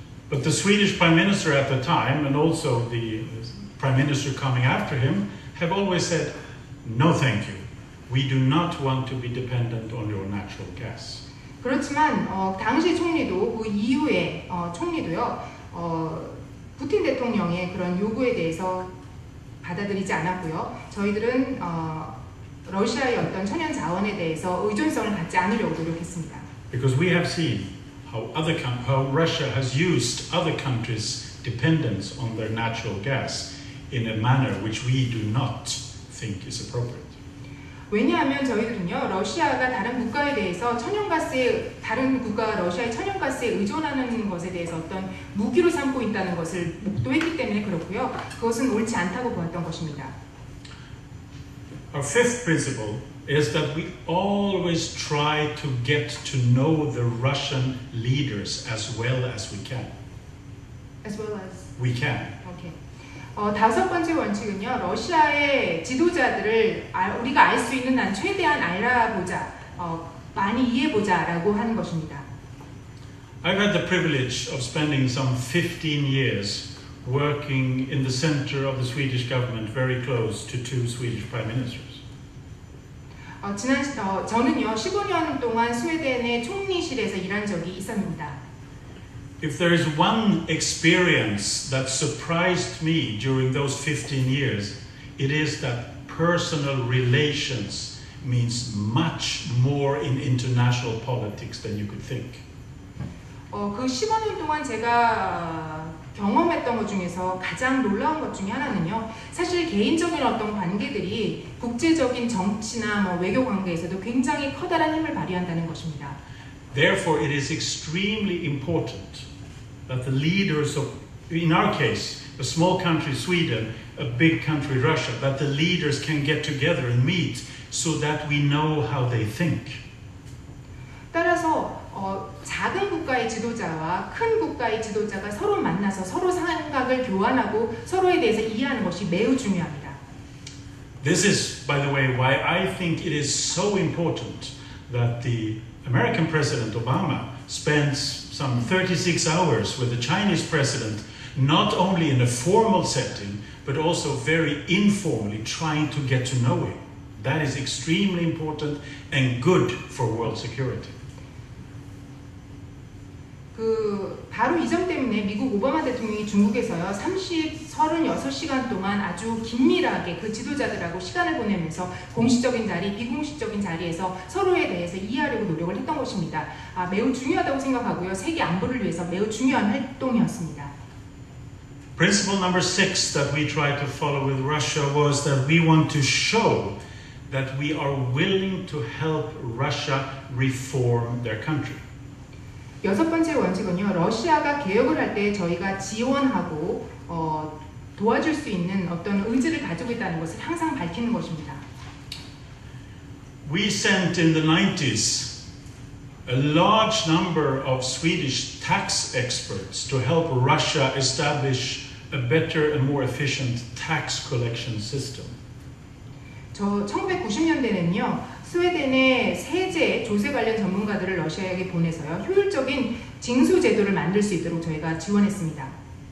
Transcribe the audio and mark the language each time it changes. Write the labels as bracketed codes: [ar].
[en] But the Swedish prime minister at the time, and also the prime minister coming after him, have always said, no thank you. We do not want to be dependent on your natural gas. [ko] 그렇지만 당시 총리도 그 이후에 총리도요, 푸틴 대통령의 그런 요구에 대해서 받아들이지 않았고요. 저희들은 러시아의 어떤 천연 자원에 대해서 의존성을 갖지 않으려고 노력했습니다. [en] Because we have seen how Russia has used other countries' dependence on their natural gas in a manner which we do not think is appropriate. [ko] 왜냐하면 저희들은요, 러시아가 다른 국가에 대해서 다른 국가가 러시아의 천연가스에 의존하는 것에 대해서 어떤 무기로 삼고 있다는 것을 목도했기 때문에 그렇고요. 그것은 옳지 않다고 보았던 것입니다. [en] Our fifth principle is that we always try to get to know the Russian leaders as well as we can. As well as We can. Okay. [ko] 다섯 번째 원칙은요, 러시아의 지도자들을 우리가 알 수 있는 한 최대한 알아보자, 많이 이해보자라고 하는 것입니다. [en] I've had the privilege of spending some 15 years working in the center of the Swedish government, very close to two Swedish prime ministers. [ko] 저는요, 15년 동안 스웨덴의 총리실에서 일한 적이 있습니다. [en] If there is one experience that surprised me during those 15 years, it is that personal relations means much more in international politics than you could think. [ko] 그 15년 동안 제가 경험했던 것 중에서 가장 놀라운 것 중에 하나는요, 사실 개인적인 어떤 관계들이 국제적인 정치나 외교 관계에서도 굉장히 커다란 힘을 발휘한다는 것입니다. [en] Therefore, it is extremely important that the leaders of, in our case, a small country Sweden, a big country Russia, that the leaders can get together and meet so that we know how they think. [ko] 따라서 작은 국가의 지도자와 큰 국가의 지도자가 서로 만나서 서로 생각을 교환하고 서로에 대해서 이해하는 것이 매우 중요합니다. [en] This is, by the way, why I think it is so important that the American President Obama spends some 36 hours with the Chinese president, not only in a formal setting, but also very informally trying to get to know him. That is extremely important and good for world security. [ko] 바로 이 점 때문에 미국 오바마 대통령이 중국에서요, 36시간 동안 아주 긴밀하게 그 지도자들하고 시간을 보내면서 공식적인 자리, 비공식적인 자리에서 서로에 대해서 이해하려고 노력을 했던 것입니다. 매우 중요하다고 생각하고요. 세계 안보를 위해서 매우 중요한 활동이었습니다. [en] Principle number 6 that we tried to follow with Russia was that we want to show that we are willing to help Russia reform their country. [ko] 여섯 번째 원칙은요, 러시아가 개혁을 할 때 저희가 지원하고 도와줄 수 있는 어떤 의지를 가지고 있다는 것을 항상 밝히는 것입니다. [en] We sent in the 90s a large number of Swedish tax experts to help Russia establish a better and more efficient tax collection system. [ko] 1990년대는요, 스웨덴의 세제, 조세 관련 전문가들을 러시아에게 보내서요, 효율적인 징수 제도를 만들 수 있도록 저희가 지원했습니다.